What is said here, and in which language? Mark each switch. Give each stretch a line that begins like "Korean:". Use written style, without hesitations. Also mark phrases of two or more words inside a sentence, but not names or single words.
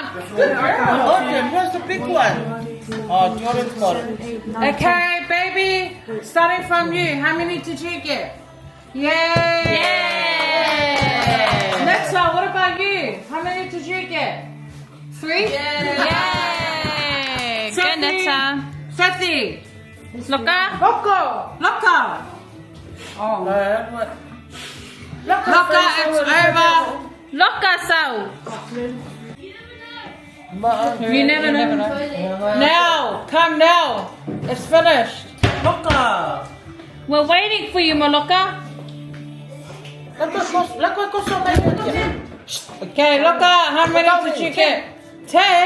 English: Okay, where's the big one? Oh, Jordan's got it. Okay, baby. Starting from you. How many did you get? Yay! Yay! Next one. What about you? How many did you get? 3? Yay! Good, Netta. Sethy. Loka. Loka. Oh. Loka, it's over. Loka, Sal. You never know. Now, come now. It's finished. Lucas. We're waiting for you, Maloka. Okay, Loka, how many did you get?